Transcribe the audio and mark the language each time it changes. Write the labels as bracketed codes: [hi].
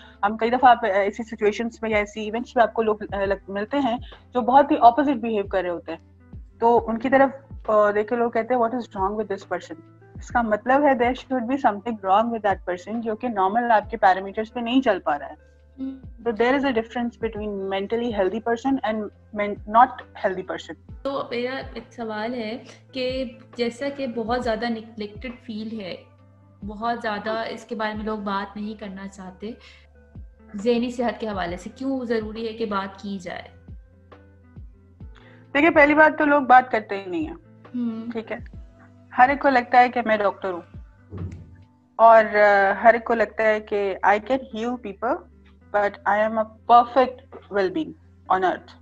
[hi] हम कई दफा ऐसी सिचुएशंस में या ऐसी इवेंट्स में आपको लोग मिलते हैं जो बहुत ही ऑपोजिट बिहेव कर रहे होते हैं, तो उनकी तरफ देख के लोग कहते हैं [en] What is wrong with this person. [hi] इसका मतलब है [en] there should be something wrong with that person, [hi] जो कि नॉर्मल आपके पैरामीटर्स पे नहीं चल पा रहा है. [en] So there is a difference between mentally healthy person and not healthy person. [hi] तो मेरा एक सवाल है कि जैसा कि बहुत ज़्यादा निग्लेक्टेड फील है, बहुत ज़्यादा इसके बारे में लोग बात नहीं करना चाहते, ज़हनी सेहत के हवाले से क्यों ज़रूरी है कि बात की जाए? देखिए, पहली बात तो लोग बात करते ही नहीं है. ठीक है, हर एक को लगता है कि मैं डॉक्टर हूँ, और हर एक को लगता है कि [en] I can heal people but I am a perfect well being on earth.